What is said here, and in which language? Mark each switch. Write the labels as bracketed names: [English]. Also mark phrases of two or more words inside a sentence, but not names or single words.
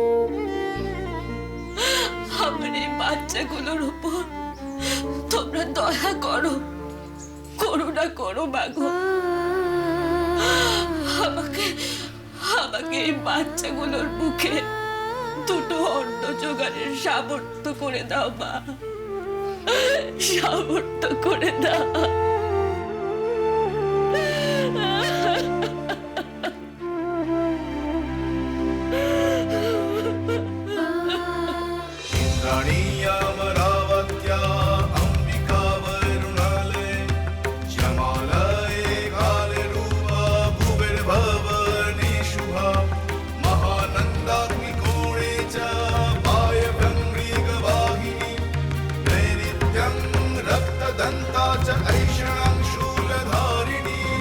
[Bangla] আমার এই বাচ্চাগুলোর উপর তোমরা দয়া করো, করুণা করো মাগো। আমাকে আমাকে এই বাচ্চাগুলোর মুখে দুটো অন্ন জোগাড়ের সামর্থ্য করে দাও মা, সামর্থ্য করে দাও। [Sanskrit] अमरावत्या अंबिका वरुणालय श्यामालय कालरूपा भुविर्भवने शुभा महानन्दाग्निकोणे च वायव्यङ्ग्रीगवाहिनी नैऋत्यं रक्तदन्ता च ऐषणां शूलधारिणी